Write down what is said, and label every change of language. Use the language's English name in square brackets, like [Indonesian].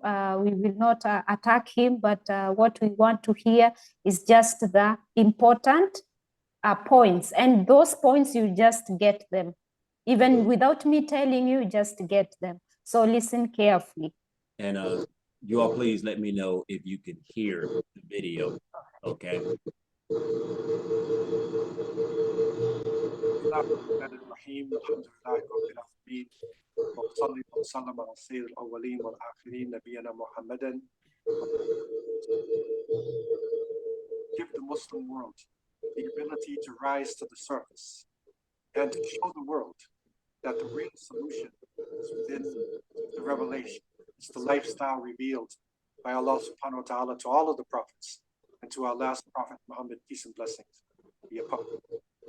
[English] We will not attack him, but what we want to hear is just the important points. And those points, you just get them. Even without me telling you, just get them. So listen carefully. And you all please let me know if you can hear the video, okay? [Arabic] الرحيم الحمد لله رب العالمين وصلي وسلم على سيد الأولين والآخرين نبينا محمدا. [English] Give the Muslim world the ability to rise to the surface and to show the world that the real solution is within the revelation. It's the lifestyle revealed by Allah subhanahu wa ta'ala to all of the prophets and to our last prophet Muhammad, peace and blessings be upon him.